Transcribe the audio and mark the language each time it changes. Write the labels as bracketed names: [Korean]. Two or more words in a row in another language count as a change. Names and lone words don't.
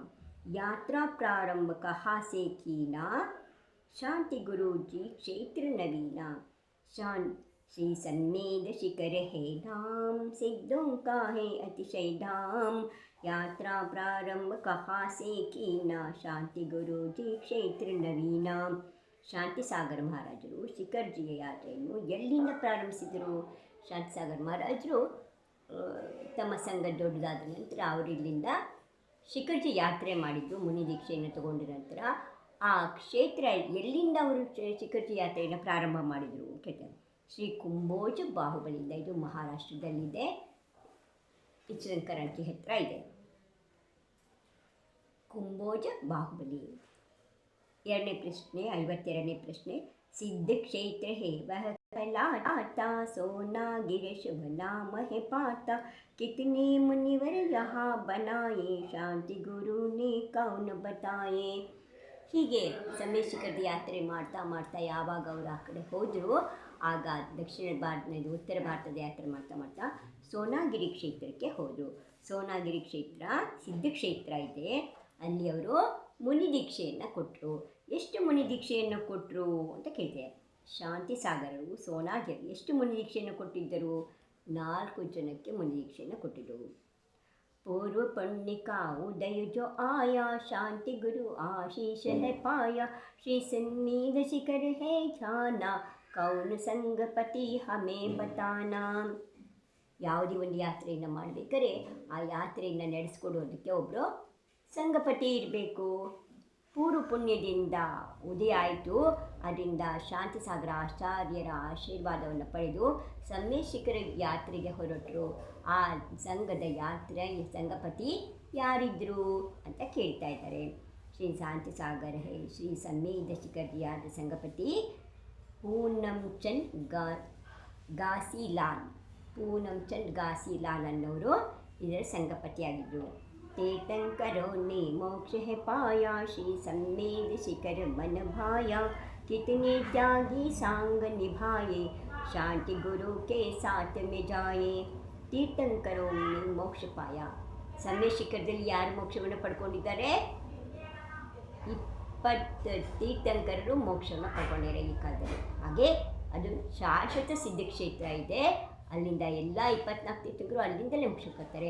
[Hindi] यात्रा प्रारंभ कहाँ से कीना, शांति गुरु जी क्षेत्र नवीना. श्री सम्मेद शिखर है नाम, सिद्धों का है अतिशय धाम. यात्रा प्रारंभ कहाँ से कीना, शांति गुरु जी क्षेत्र नवीना. [Kannada] ಶಾಂತಿಸಾಗರ ಮಹಾರಾಜರು ಶಿಖರ್ಜಿಯ ಯಾತ್ರೆಯನ್ನು ಎಲ್ಲಿಂದ ಪ್ರಾರಂಭಿಸಿದರು? ಶಾಂತಿಸಾಗರ ಮಹಾರಾಜರು ತಮ್ಮ ಸಂಘ ದೊಡ್ಡದಾದ ನಂತರ ಅವರಿಲ್ಲಿಂದ ಶಿಖರ್ಜಿ ಯಾತ್ರೆ ಮಾಡಿದ್ದು, ಮುನಿ ದೀಕ್ಷೆಯನ್ನು ತಗೊಂಡ ನಂತರ ಆ ಕ್ಷೇತ್ರ ಎಲ್ಲಿಂದ ಅವರು ಶಿಖರ್ಜಿ ಯಾತ್ರೆಯನ್ನು ಪ್ರಾರಂಭ ಮಾಡಿದರು ಕೇಳ್ತಾರೆ. ಶ್ರೀ ಕುಂಬೋಜ ಬಾಹುಬಲಿಯಿಂದ. ಇದು ಮಹಾರಾಷ್ಟ್ರದಲ್ಲಿದೆ, ಇಚಲಕರಂಜಿ ಹತ್ತಿರ ಇದೆ. ಕುಂಬೋಜ ಬಾಹುಬಲಿ. ಎರಡನೇ ಪ್ರಶ್ನೆ, 52ನೇ ಪ್ರಶ್ನೆ. [Hindi] सिद्ध क्षेत्र है वह कहलाता, सोना गिर शुभ नाम है पाता. कितने मुनिवर यहाँ बनाए, शांति गुरु ने कौन बताए. [Kannada] ಹೀಗೆ ಸಮ್ಮೇಶಿಖರದ ಯಾತ್ರೆ ಮಾಡ್ತಾ ಮಾಡ್ತಾ ಯಾವಾಗ ಅವರು ಆ ಕಡೆ ಹೋದರು, ಆಗ ದಕ್ಷಿಣ ಭಾರತ ಉತ್ತರ ಭಾರತದ ಯಾತ್ರೆ ಮಾಡ್ತಾ ಮಾಡ್ತಾ ಸೋನಾಗಿರಿ ಕ್ಷೇತ್ರಕ್ಕೆ ಹೋದರು. ಸೋನಾಗಿರಿ ಕ್ಷೇತ್ರ ಸಿದ್ಧ ಕ್ಷೇತ್ರ ಇದೆ, ಅಲ್ಲಿ ಅವರು ಮುನಿ ದೀಕ್ಷೆಯನ್ನು ಕೊಟ್ಟರು. ಎಷ್ಟು ಮುನಿ ದೀಕ್ಷೆಯನ್ನು ಕೊಟ್ಟರು ಅಂತ ಕೇಳಿದೆ. ಶಾಂತಿಸಾಗರರು ಸೋನಾಗಿರಿ ಎಷ್ಟು ಮುನಿ ದೀಕ್ಷೆಯನ್ನು ಕೊಟ್ಟಿದ್ದರು? 4 ಜನಕ್ಕೆ ಮುನಿ ದೀಕ್ಷೆಯನ್ನು ಕೊಟ್ಟಿದ್ದರು. [Hindi] पूर्व पुण्य का उदय जो आया, शांति गुरु आशीष है पाया. श्री सम्मेद शिखर है जाना, कौन संगपति हमें बताना. [Kannada] ಯಾವುದೇ ಒಂದು ಯಾತ್ರೆಯನ್ನು ಮಾಡಬೇಕಾದ್ರೆ ಆ ಯಾತ್ರೆಯನ್ನು ನಡೆಸ್ಕೊಡೋದಕ್ಕೆ ಒಬ್ಬರು ಸಂಗಪತಿ ಇರಬೇಕು. ಪೂರ್ವ ಪುಣ್ಯದಿಂದ ಉದಯ ಆಯಿತು, ಅದರಿಂದ ಶಾಂತಿಸಾಗರ ಆಚಾರ್ಯರ ಆಶೀರ್ವಾದವನ್ನು ಪಡೆದು ಸಮ್ಮೇಶಿಖರ ಯಾತ್ರೆಗೆ ಹೊರಟರು. ಆ ಸಂಘದ ಯಾತ್ರೆ ಸಂಘಪತಿ ಯಾರಿದ್ದರು ಅಂತ ಕೇಳ್ತಾ ಇದ್ದಾರೆ. ಶ್ರೀ ಶಾಂತಿಸಾಗರ ಹೇ ಶ್ರೀ ಸಮ್ಮೇದ ಶಿಖರ್ಜಿಯಾದ ಸಂಘಪತಿ ಪೂನಂಚಂದ್ ಗಾಸಿಲಾಲ್. ಪೂನಂಚಂದ್ ಗಾಸಿಲಾಲ್ ಅನ್ನೋರು ಇದರ ಸಂಘಪತಿಯಾಗಿದ್ದರು. [Hindi] तीर्थंकरों ने मोक्ष है पाया, श्री सम्मेद शिखर मन भाया. कितने त्यागी सांग निभाए, शांति गुरु के साथ में जाए. तीर्थंकरों ने मोक्ष पाया. [Kannada] ಸಮ್ಮೇದ ಶಿಖರದಲ್ಲಿ ಯಾರು ಮೋಕ್ಷವನ್ನು ಪಡ್ಕೊಂಡಿದ್ದಾರೆ? 20 ತೀರ್ಥಂಕರರು ಮೋಕ್ಷವನ್ನು ಪಡ್ಕೊಂಡಿದ್ದಾರೆ ಈ ಕಾಲದಲ್ಲಿ. ಹಾಗೆ ಅದು ಶಾಶ್ವತ ಸಿದ್ಧ ಕ್ಷೇತ್ರ ಇದೆ, ಅಲ್ಲಿಂದ ಎಲ್ಲ 24 ತೀರ್ಥಂಕರು ಅಲ್ಲಿಂದಲೇ ಮೋಕ್ಷಕ್ಕೋಗ್ತಾರೆ.